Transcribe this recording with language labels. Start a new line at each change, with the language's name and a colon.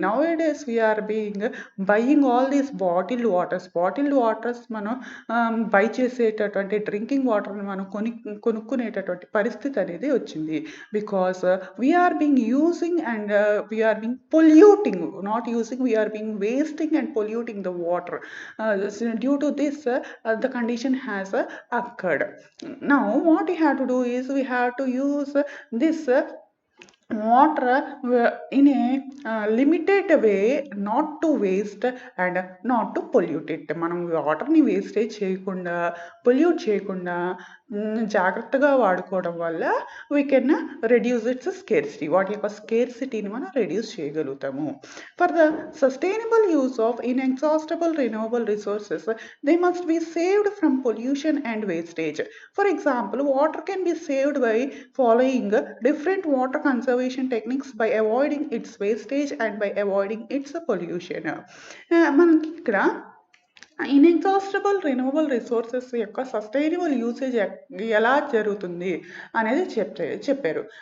English: nowadays we are buying all these bottled waters
Telugu: మనం by చేసేటటువంటి drinking వాటర్‌ని మనం కొనుక్కునేటటువంటి పరిస్థితి అనేది వచ్చింది.
English: Because we are using and we are polluting, not using, we are wasting and polluting the water. Due to this, the condition has occurred. Now, what we have to do is we have to use this water in a limited way, not to waste and not to pollute it.
Telugu: మనం వాటర్ని wastage చేయకుండా, pollute చేయకుండా జాగ్రత్తగా వాడుకోవడం వల్ల
English: we can reduce its scarcity,
Telugu: వాటి యొక్క స్కేర్సిటీని మనం రెడ్యూస్ చేయగలుగుతాము.
English: For the sustainable use of inexhaustible renewable resources, they must be saved from pollution and wastage. For example, water can be saved by following different water conservation techniques by avoiding its wastage and by avoiding its pollution.
Telugu: మనకి ఇక్కడ inexhaustible renewable resources యొక్క sustainable usage ఎలా జరుగుతుంది అనేది చెప్పారు.